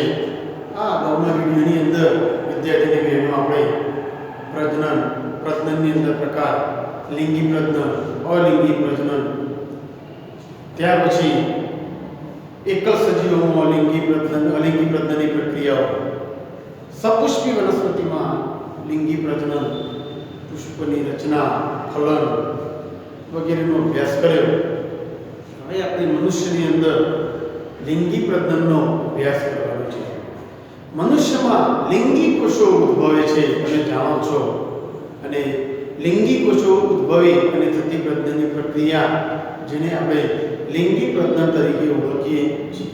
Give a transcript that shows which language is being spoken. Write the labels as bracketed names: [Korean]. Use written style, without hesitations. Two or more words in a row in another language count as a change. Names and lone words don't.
[Gujarati] આ અગાઉના વિડીયોની અંદર વિદ્યાર્થીની બહેનો આપણે પ્રજનનની અંદર પ્રકાર, લિંગી પ્રજનન, અલિંગી પ્રજનન, ત્યાર પછી એકલ સજીવોમાં અલિંગી પ્રજનનની પ્રક્રિયાઓ, સપુષ્પી વનસ્પતિમાં લિંગી પ્રજનન, પુષ્પની રચના, ફલન વગેરે અભ્યાસ કર્યો। હવે આપણે મનુષ્યની અંદર લિંગી પ્રજનનનો અભ્યાસ કરવાનો છે। મનુષ્યમાં લિંગી કોષો ઉદ્ભવે છે તમે જાણો છો, અને લિંગી કોષો ઉદ્ભવી અને થતી પ્રજનનની પ્રક્રિયા જેને આપણે લિંગી પ્રજનન તરીકે ઓળખીએ છીએ।